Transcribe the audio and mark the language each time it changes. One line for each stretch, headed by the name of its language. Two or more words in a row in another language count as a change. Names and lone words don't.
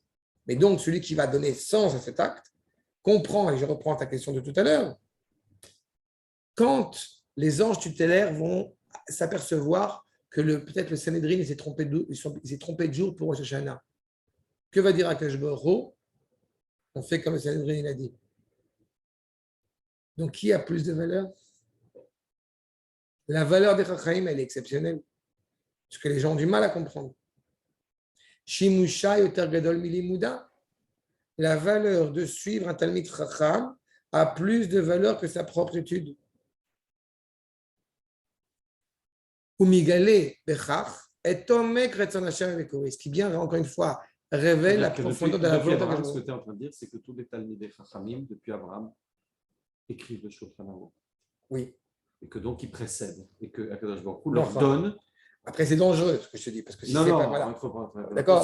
French: Mais donc, celui qui va donner sens à cet acte comprend, et je reprends ta question de tout à l'heure, quand les anges tutélaires vont s'apercevoir que peut-être le Sanhédrin s'est trompé de jour pour Rosh Hashanah, que va dire
Hebrew: הקדוש ברוך הוא?
French: On fait comme le Sanhédrin a dit. Donc, qui a plus de valeur? La valeur des Chachamim, elle est exceptionnelle, parce que les gens ont du mal à comprendre.
Hebrew: שימושה יותר גדול מלימודה.
French: La valeur de suivre un
Hebrew: תלמיד חכם
French: a plus de valeur que sa propre étude.
Hebrew: ומגלה בכך את עומק רצון השם וכו.
French: Ce qui bien, encore une fois, révèle la profondeur de la volonté de Ce que tu es en train de dire, c'est que tous les
Hebrew: תלמידי חכמים,
French: depuis Abraham, écrivent le Shulchan Aruch. Oui. Et que donc ils précèdent. Et que
Hebrew: הקדוש ברוך הוא
French: leur donne. Après, c'est dangereux ce que je te dis. Parce que si non, c'est non, pas, voilà. D'accord.